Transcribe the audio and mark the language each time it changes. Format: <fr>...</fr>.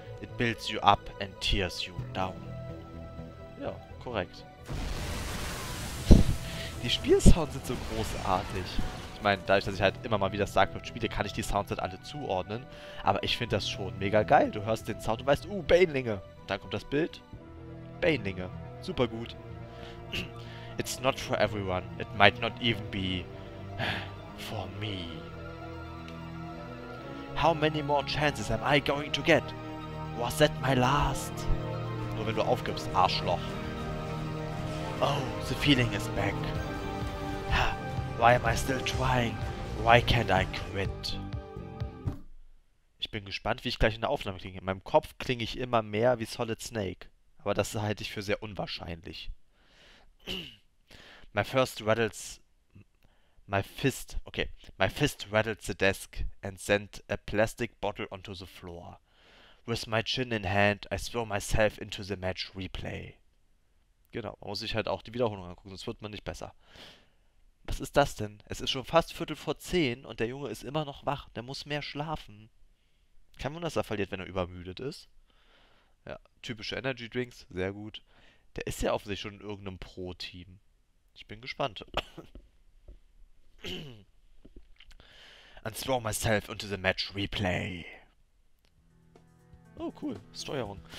<en>It builds you up and tears you down.</en> <de>Ja, korrekt. Die Spielsounds sind so großartig. Ich meine, dadurch, dass ich halt immer mal wieder StarCraft spiele, kann ich die Sounds halt alle zuordnen. Aber ich finde das schon mega geil. Du hörst den Sound und weißt, Banelinge. Dann kommt das Bild. Banelinge. Super gut.</de> <en>It's not for everyone. It might not even be for me. How many more chances am I going to get? Was that my last?</en> <de>Nur wenn du aufgibst, Arschloch.</de> <en>Oh, the feeling is back. Why am I still trying? Why can't I quit?</en> <de>Ich bin gespannt, wie ich gleich in der Aufnahme klinge. In meinem Kopf klinge ich immer mehr wie Solid Snake. Aber das halte ich für sehr unwahrscheinlich.</de> <en>My fist rattles the desk and sent a plastic bottle onto the floor. With my chin in hand, I throw myself into the match replay.</en> <de>Genau, man muss sich halt auch die Wiederholung angucken, sonst wird man nicht besser. Was ist das denn? Es ist schon fast 9:45 und der Junge ist immer noch wach. Der muss mehr schlafen. Kein Wunder, dass er verliert, wenn er übermüdet ist. Ja, typische Energy Drinks, sehr gut. Der ist ja offensichtlich schon in irgendeinem Pro-Team. Ich bin gespannt.</de> <en>And throw myself into the match replay. Oh, cool. Steuerung.</en>